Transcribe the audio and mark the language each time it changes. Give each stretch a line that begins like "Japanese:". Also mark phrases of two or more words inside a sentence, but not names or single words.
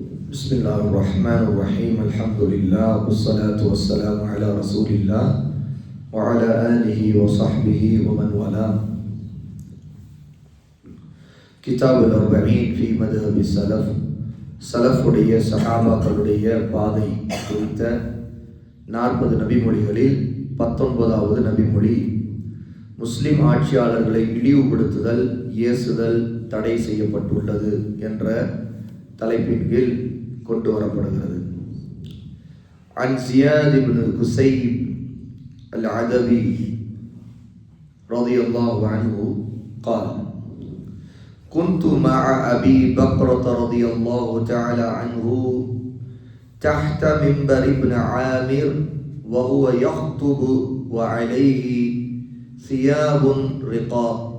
Arabic: بسم الله الرحمن الرحيم الحمد لله والصلاة والسلام على رسول الله وعلى آله وصحبه ومن والاه.
Tamil: கிதாப் அல்-40
Arabic: في مذهب السلف
Tamil: சலஃபுடைய சஹாபாக்களுடைய பாதை குறித்த 40 நபிமொழிகளில் 19வது நபிமொழி, முஸ்லிம் ஆட்சியாளர்களை இழிவுபடுத்துதல், ஏசுதல் தடை செய்யப்பட்டுள்ளது என்ற தலைப்பின் கீழ் கொண்டு வரப்படுகிறது.
Arabic: عن زياد بن قسيب العدوي رضي الله عنه قال: كنت مع أبي بكرة رضي الله تعالى عنه تحت منبر ابن عامر وهو يخطب وعليه ثياب رقاق،